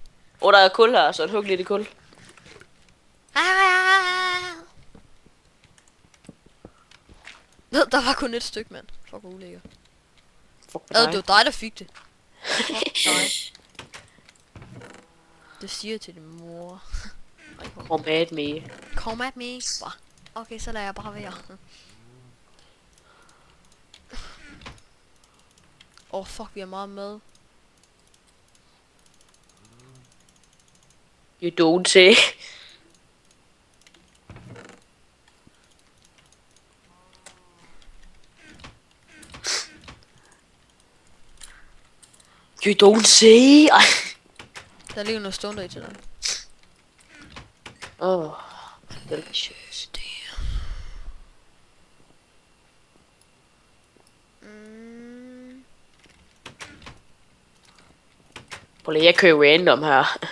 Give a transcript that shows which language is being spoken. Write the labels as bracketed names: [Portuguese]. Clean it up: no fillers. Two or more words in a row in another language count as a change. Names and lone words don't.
[Danish] Der er kul her, så hug lidt i kul. Der var kun et stykke, mand. Fuck, hvor ulækker. Fuck Det var dig, der fik det. Fuck dig. Det siger jeg til din mor. [English] Come at me. Come at me. [Danish] Okay, så lader jeg bare være. Fuck, vi har meget mad. [English] You don't say. You don't say. [Danish] Ej. Der ligger noget stående i til dig. Delicious. Prøv lige, jeg kører random her.